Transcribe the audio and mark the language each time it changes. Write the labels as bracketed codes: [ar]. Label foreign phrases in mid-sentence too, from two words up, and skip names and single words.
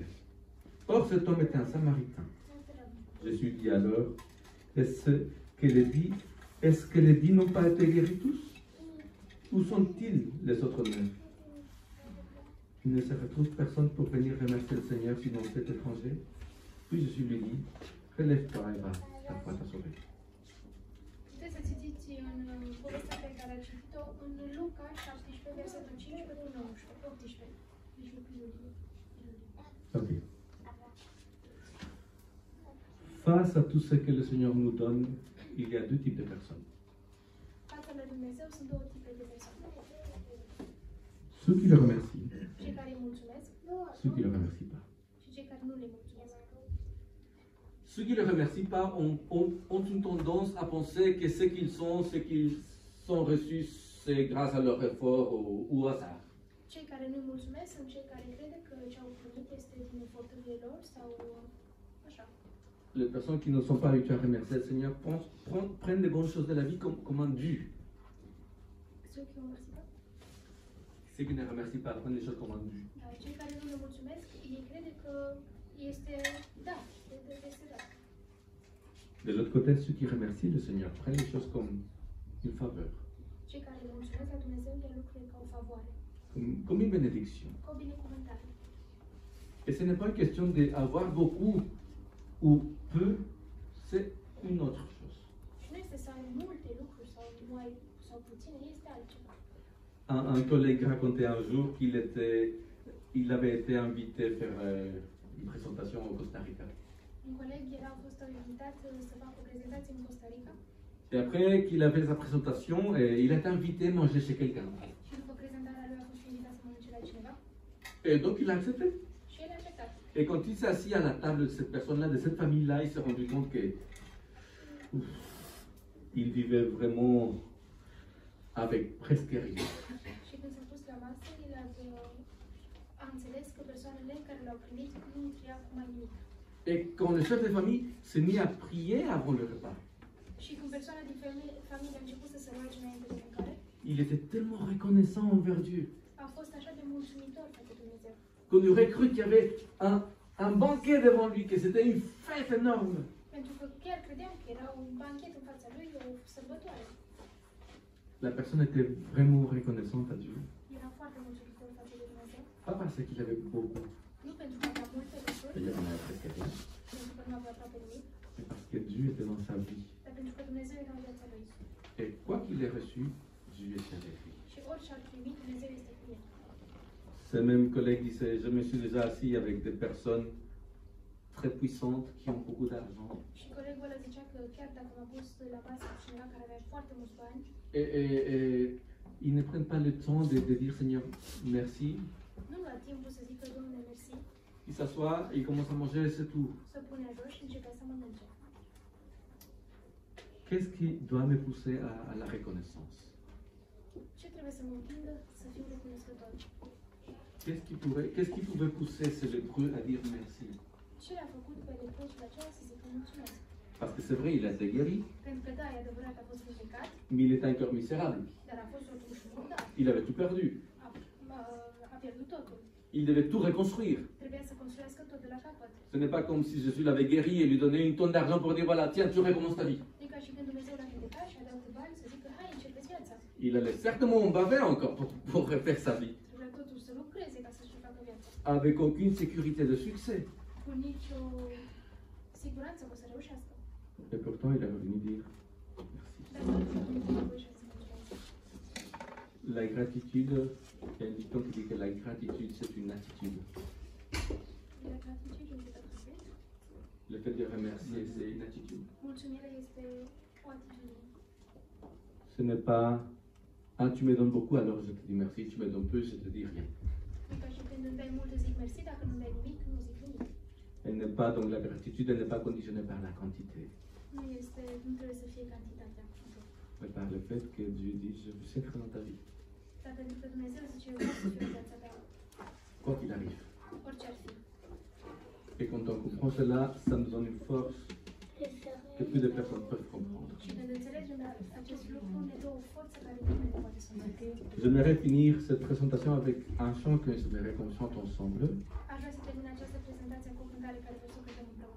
[fr] Or, cet homme était un Samaritain. Jésus dit alors, est-ce que les 10 n'ont pas été guéris tous? Où sont-ils les autres 9? Il ne se retrouve personne pour venir remercier le Seigneur sinon cet étranger. Puis Jésus lui dit, relève-toi et va, ta foi t'a sauvé. [ro] Puteți să citiți în povestea pe care a citit-o în Luca 17, versetul 15 până 18. Ok. [fr] Face à tout ce que le Seigneur nous donne, il y a deux types de personnes. [ro] Față de Dumnezeu sunt două tipuri de persoane. [fr] Ceux qui le remercient, [ro] Cei care îi mulțumesc [fr] ceux qui ne le remercient pas. [ro] și cei care nu le mulțumesc. [fr] Ceux qui ne le remercient pas ont une tendance à penser que ce qu'ils sont reçus, c'est grâce à leur effort ou au hasard. [ro] Cei care nu mulțumesc sunt cei care crede că ce au primit este din eforturile lor sau așa. [fr] Les personnes qui ne sont pas habituées à remercier le Seigneur prennent les bonnes choses de la vie comme un dû. Ceux qui ne remercient pas. Ceux qui ne remercient pas prennent les choses comme un dû. [ro] Cei care nu le mulțumesc, ei crede că este da, este da. [fr] De l'autre côté, ceux qui remercient le Seigneur prennent les choses comme une faveur, [ro] Cei care le mulțumesc la Dumnezeu ia lucrurile ca o favoare, [fr] comme une bénédiction. [ro] ca o binecuvântare. [fr] Et ce n'est pas une question d'avoir beaucoup ou peu, c'est une autre chose. [ro] Și nu este să ai multe lucruri sau nu ai sau puține, este altceva. [fr] Un collègue racontait un jour qu'il avait été invité à faire une présentation au Costa Rica. [ro] Un coleg era fost invitat să facă o prezentație în Costa Rica [fr] Et après qu'il avait sa présentation, il a été invité à manger chez quelqu'un. [ro] și după prezentarea lui a fost invitat să mănânce la cineva [fr] Et donc il a accepté. [ro] și el a acceptat. [fr] Et quand il s'est assis à la table de cette personne-là, de cette famille-là, il s'est rendu compte que il vivait vraiment avec presque rien. [ro] Și când s-a pus la masă, el a înțeles că persoanele care l-au primit nu trăiau cu mai nimic. [fr] Et quand le chef de famille s'est mis à prier avant le repas, [ro] Și când persoana din familie a început să se roage înainte de mâncare, [fr] il était tellement reconnaissant envers Dieu [ro] A fost așa de mulțumitor față de Dumnezeu. [fr] qu'on aurait cru qu'il y avait un banquet devant lui, que c'était une fête énorme. [ro] Pentru că chiar credeam că era un banchet în fața lui, o sărbătoare. [fr] La personne était vraiment reconnaissante à Dieu. [ro] Era foarte mulțumitor față de Dumnezeu. [fr] Pas parce qu'il avait beaucoup, [ro] Nu pentru că avea multe lucruri, [fr] c'est-à-dire qu'il n'avait presque rien, [ro] pentru că nu avea aproape nimic, [fr] mais parce que Dieu était dans sa vie. [ro] dar pentru că Dumnezeu era în viața lui. [fr] Et quoi qu'il ait reçu, Dieu était avec lui. [ro] Și orice ar primi, Dumnezeu este cu el. [fr] Ce même collègue disait, je me suis déjà assis avec des personnes très puissantes qui ont beaucoup d'argent. [ro] Și colegul ăla zicea că chiar dacă m-a pus la masă cu cineva care avea foarte mulți bani, [fr] Et ils ne prennent pas le temps de dire Seigneur, merci. [ro] nu lua timpul să zică Domnule mersi, [fr] Il s'assoit, il commence à manger et c'est tout. [ro] să punea jos și începea să mănânce. [fr] Qu'est-ce qui doit me pousser à la reconnaissance? [ro] Ce trebuie să mă împingă să fiu recunoscător? [fr] Qu'est-ce qui pouvait pousser ce lépreux à dire merci? [ro] Ce l-a făcut pe leprosul acela să zică mulțumesc? [fr] Parce que c'est vrai, il a été guéri, [ro] Pentru că da, e adevărat că a fost vindecat, [fr] mais il était encore misérable. [ro] dar a fost totuși murdar. [fr] Il avait tout perdu. [ro] A pierdut totul. [fr] Il devait tout reconstruire. [ro] Trebuia să construiască tot de la capăt. [fr] Ce n'est pas comme si Jésus l'avait guéri et lui donnait une tonne d'argent pour dire voilà, tiens, tu recommences ta vie. [ro] E ca și când Dumnezeu l-a vindecat și a dat bani să zică hai, începeți viața. [fr] Il allait certainement en baver encore pour refaire sa vie, [ro] Trebuia totuși să lucreze ca să-și facă viața. [fr] avec aucune sécurité de succès. [ro] Cu nicio siguranță că o să reușească. [fr] Et pourtant, il est revenu dire [ro] Dar nu a venit înapoi și a zis mulțumesc. [fr] la gratitude. Il y a un dicton qui dit que la gratitude, c'est une attitude. [ro] La gratitudine este atitudine. [fr] Le fait de remercier, c'est une attitude. [ro] Mulțumirea este o atitudine. [fr] Ce n'est pas ah, tu me donnes beaucoup, alors je te dis merci, tu me donnes peu, je te dis rien. [ro] E ca și când îmi dai mult, zic mersi, dacă nu-mi dai nimic, nu zic nimic. [fr] Elle n'est pas, donc la gratitude, elle n'est pas conditionnée par la quantité, [ro] Nu trebuie să fie cantitatea. [fr] mais par le fait que Dieu dit je veux être dans ta vie, [ro] Dar pentru că Dumnezeu zice, eu vreau să fiu în viața ta, [fr] quoi qu'il arrive. [ro] orice ar fi. [fr] Et quand on comprend cela, ça nous donne une force que peu de personnes peuvent comprendre. [ro] Și când înțelegem acest lucru, ne dă o forță care nimeni nu poate să înțeleagă. [fr] J'aimerais finir cette présentation avec un chant que j'aimerais qu'on chante ensemble, [ro] Aș vrea să termin această prezentație cu o cântare care vreau să o cântăm împreună,